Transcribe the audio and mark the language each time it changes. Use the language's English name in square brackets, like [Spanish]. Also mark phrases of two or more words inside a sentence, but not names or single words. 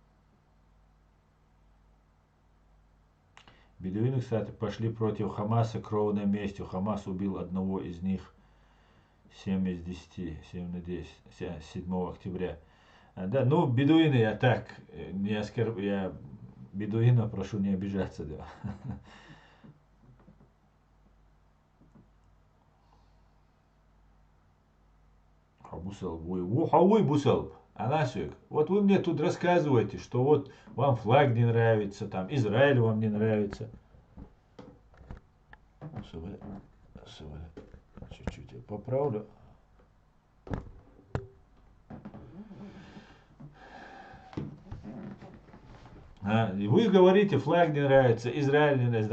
[Russian] Бедуины, кстати, пошли против Хамаса кровной местью. Хамас убил одного из них 7 из 10, 7 на 10, 7 октября. Да, ну, бедуины я так, не оскорб... я бедуина прошу не обижаться, да. Хауй бусал. Анасик, вот вы мне тут рассказываете, что вот вам флаг не нравится, там Израиль вам не нравится. Чуть-чуть я поправлю. И вы говорите, флаг не нравится, Израиль не нравится.